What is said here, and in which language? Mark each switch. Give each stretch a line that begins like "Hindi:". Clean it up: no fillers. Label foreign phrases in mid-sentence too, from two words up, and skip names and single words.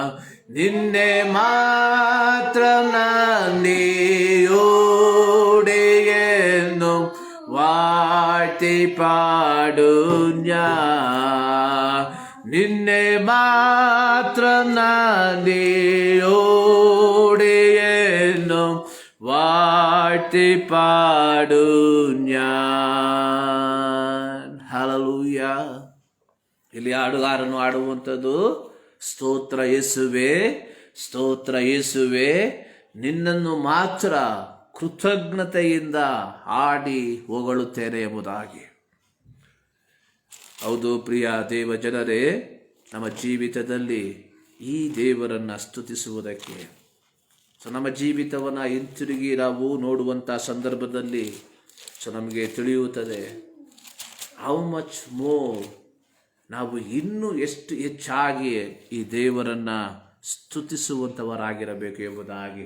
Malayalam: നിന്നെ മാത്രം നന്ദിയോടെയെന്നും വാഴ്ത്തി പാടും ഞാൻ. നിന്നെ മാത്രം നന്ദിയോടെയെന്നും വാഴ്ത്തി പാടും ഞാൻ. ഹല്ലേലൂയ.
Kannada: ಇಲ್ಲಿ ಹಾಡುಗಾರನು ಹಾಡುವಂಥದ್ದು ಸ್ತೋತ್ರ ಯೇಸುವೆ, ಸ್ತೋತ್ರ ಯೇಸುವೆ, ನಿನ್ನನ್ನು ಮಾತ್ರ ಕೃತಜ್ಞತೆಯಿಂದ ಹಾಡಿ ಹೊಗಳುತ್ತೇನೆ ಎಂಬುದಾಗಿ. ಹೌದು ಪ್ರಿಯ ದೇವ ಜನರೇ, ನಮ್ಮ ಜೀವಿತದಲ್ಲಿ ಈ ದೇವರನ್ನು ಸ್ತುತಿಸುವುದಕ್ಕೆ, ನಮ್ಮ ಜೀವಿತವನ್ನು ಹಿಂತಿರುಗಿ ನಾವು ನೋಡುವಂಥ ಸಂದರ್ಭದಲ್ಲಿ ನಮಗೆ ತಿಳಿಯುತ್ತದೆ
English: how much more
Kannada: ನಾವು ಇನ್ನೂ ಎಷ್ಟು ಹೆಚ್ಚಾಗಿ ಈ ದೇವರನ್ನು ಸ್ತುತಿಸುವಂಥವರಾಗಿರಬೇಕು ಎಂಬುದಾಗಿ.